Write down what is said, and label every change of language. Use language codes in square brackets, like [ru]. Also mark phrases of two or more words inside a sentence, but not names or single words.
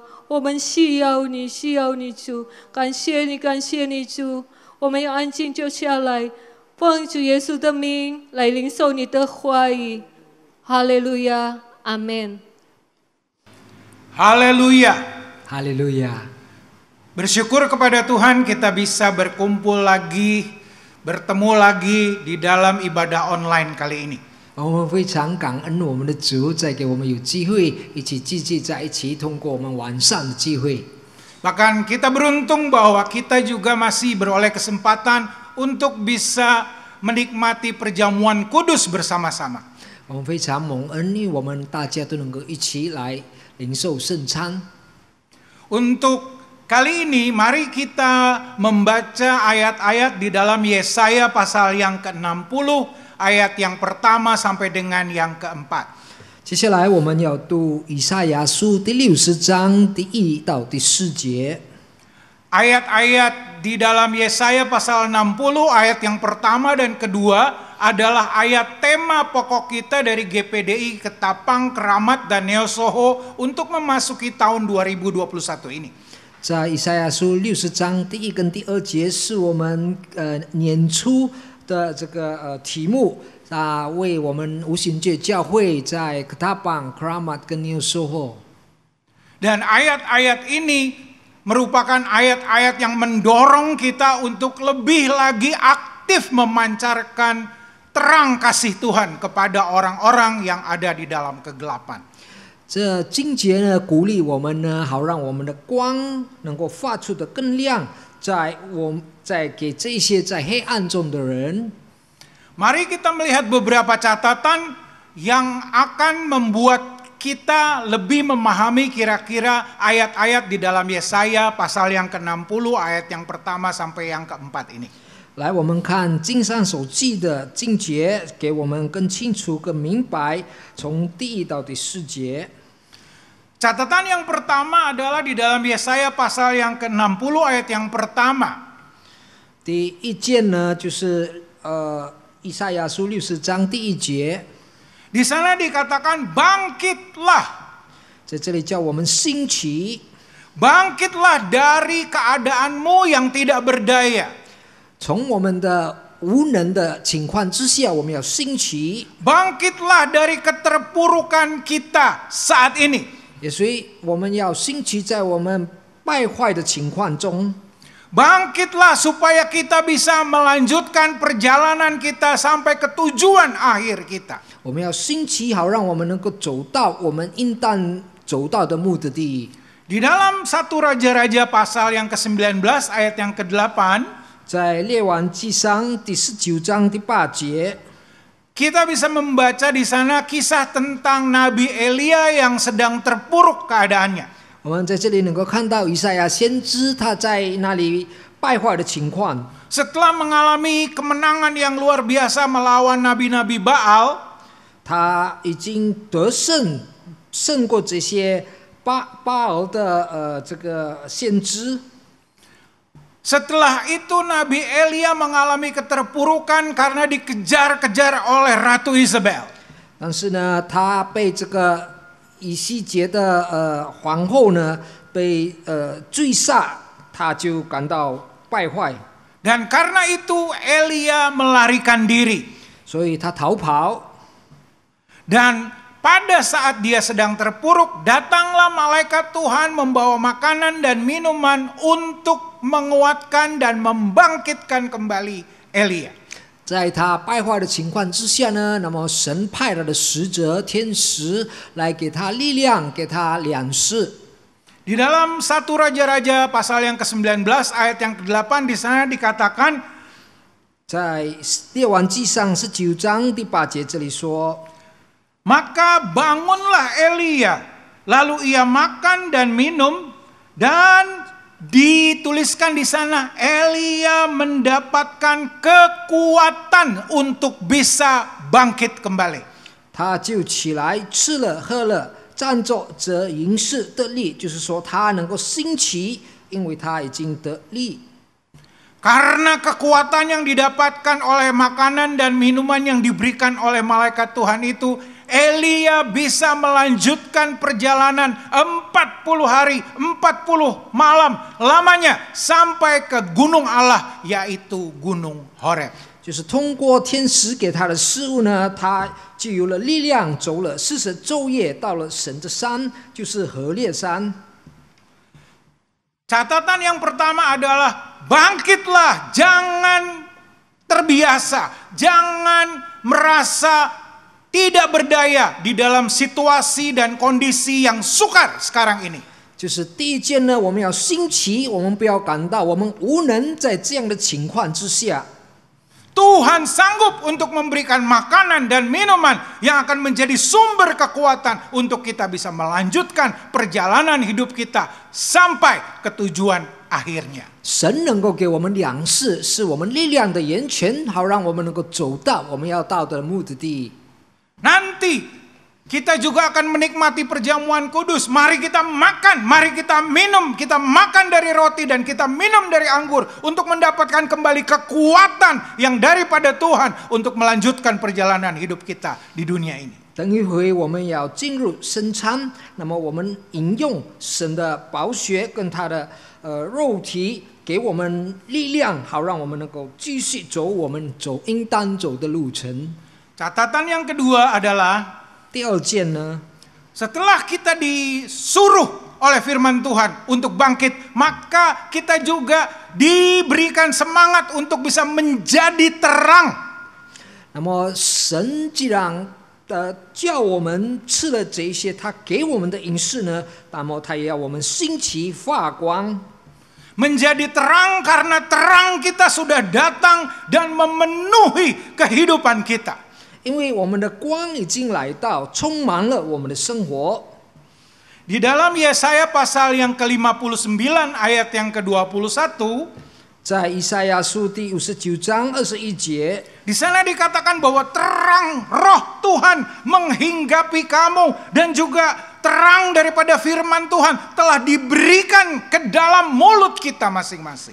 [zh] 我们需要你，需要你，主！感谢你，感谢你，主！我们要安静坐下来，奉主耶稣的名来领受你的话语。哈利路亚，阿门。哈利路亚，哈利路亚。 [id] Bersyukur kepada Tuhan kita bisa berkumpul lagi, bertemu lagi di dalam ibadah online kali ini. [zh] 我们非常感恩我们的主，再给我们有机会一起聚集在一起，通过我们晚上的聚会。 [id] Bahkan kita beruntung bahwa kita juga masih beroleh kesempatan untuk bisa menikmati perjamuan kudus bersama-sama. [zh] 我们非常蒙恩，因为我们大家都能够一起来领受圣餐。 [id] Untuk kali ini mari kita membaca ayat-ayat di dalam Yesaya pasal yang ke-60 ayat yang pertama sampai dengan yang keempat. [zh] 接下来我们要读以赛亚书第60章第1到第4节。 [id] Ayat-ayat di dalam Yesaya pasal 60 ayat yang pertama dan kedua adalah ayat tema pokok kita dari GPDI Ketapang, Keramat dan Neo Soho untuk memasuki tahun 2021 ini. [zh] 在以赛亚书60章第1跟第2节是我们年初的这个题目为我们无形界教会在 Ketapang, Keramat 跟 Neo Soho. [id] Dan ayat-ayat ini merupakan ayat-ayat yang mendorong kita untuk lebih lagi aktif memancarkan terang kasih Tuhan kepada orang-orang yang ada di dalam kegelapan. [zh] 这经节呢，鼓励我们呢，好让我们的光能够发出的更亮，在给这些在黑暗中的人。 [id] Mari kita melihat beberapa catatan yang akan membuat kita lebih memahami kira-kira ayat-ayat di dalam Yesaya pasal yang ke-60 ayat yang pertama sampai yang keempat ini. [zh] 来，我们看经上所记的经节，给我们更清楚、更明白，从第1到第4节。 [id] Catatan yang pertama adalah di dalam Yesaya pasal yang ke-60 ayat yang pertama. [zh] 第一件呢，就是以赛亚书60章第1节， [id] Di sana dikatakan bangkitlah. [zh] 在这里叫我们兴起， [id] Bangkitlah dari keadaanmu yang tidak berdaya. [zh] 从我们的无能的情况之下，我们要兴起。 [id] Bangkitlah dari keterpurukan kita saat ini. [zh] 也所以我们要兴起在我们败坏的情况中， [id] Bangkitlah supaya kita bisa melanjutkan perjalanan kita sampai ke tujuan akhir kita. [zh] 我们要兴起，好让我们能够走到我们应当走到的目的地。 [id] Di dalam 1 Raja-Raja pasal yang ke-19 ayat yang ke-8, [zh] 在列王纪上第19章第8节， [id] kita bisa membaca di sana kisah tentang Nabi Elia yang sedang terpuruk keadaannya. [zh] 我们在这里能够看到以赛亚先知他在那里败坏的情况。 [id] Setelah mengalami kemenangan yang luar biasa melawan nabi-nabi Baal, [zh] 他已经得胜，胜过这些巴尔的这个先知。 [id] setelah itu Nabi Elia mengalami keterpurukan karena dikejar-kejar oleh Ratu Isabel. [zh] 但是呢，他被这个以西结的皇后呢被追杀，他就感到败坏， [id] Dan karena itu Elia melarikan diri. [zh] 所以他逃跑。 [id] Dan pada saat dia sedang terpuruk, datanglah malaikat Tuhan membawa makanan dan minuman untuk menguatkan dan membangkitkan kembali Elia. [zh] 在他败坏的情况之下呢，那么神派他的使者天使来给他力量，给他粮食。 [id] Di dalam 1 Raja-Raja pasal yang ke-19 ayat yang ke-8 di sana dikatakan, [zh] 在列王纪上19章第8节这里说， [id] maka bangunlah Elia, lalu ia makan dan minum, dan dituliskan di sana Elia mendapatkan kekuatan untuk bisa bangkit kembali. [zh] 他就起来吃了喝了，站着则营事得力，就是说他能够兴起，因为他已经得力。 [id] Karena kekuatan yang didapatkan oleh makanan dan minuman yang diberikan oleh malaikat Tuhan itu, Elia bisa melanjutkan perjalanan 40 hari, 40 malam lamanya sampai ke gunung Allah, yaitu Gunung Horeb. [zh] 就是通过天使给他的事物呢，他就有了力量，走了40昼夜，到了神的山，就是何烈山。 [id] Catatan yang pertama adalah bangkitlah, jangan terbiasa, jangan merasa tidak berdaya di dalam situasi dan kondisi yang sukar sekarang ini. [zh] 就是第一件呢，我们要兴起，我们不要感到我们无能，在这样的情况之下， [id] Tuhan sanggup untuk memberikan makanan dan minuman yang akan menjadi sumber kekuatan untuk kita bisa melanjutkan perjalanan hidup kita sampai ke tujuan akhirnya. [zh] 神能够给我们粮食，是我们力量的源泉，好让我们能够走到我们要到的目的地。 [id] Nanti kita juga akan menikmati perjamuan kudus. Mari kita makan, mari kita minum. Kita makan dari roti dan kita minum dari anggur untuk mendapatkan kembali kekuatan yang daripada Tuhan untuk melanjutkan perjalanan hidup kita di dunia ini. [zh] 等一回我们要进入圣餐，那么我们饮用神的宝血跟他的肉体，给我们力量，好让我们能够继续走我们应当走的路程。 [id] Catatan yang kedua adalah [zh] 第二件呢， [id] setelah kita disuruh oleh firman Tuhan untuk bangkit, maka kita juga diberikan semangat untuk bisa menjadi terang. [zh] 那么神既然叫我们吃了这些他给我们的饮食呢，那么他也要我们兴起发光。 [id] Menjadi terang karena terang kita sudah datang dan memenuhi kehidupan kita. [zh] 因为我们的光已经来到，充满了我们的生活。 [id] Di dalam Yesaya pasal yang ke-59 ayat yang ke-21, [zh] 在以赛亚书第59章21节， [id] di sana dikatakan bahwa terang roh Tuhan menghinggapi kamu dan juga terang daripada firman Tuhan telah diberikan ke dalam mulut kita masing-masing.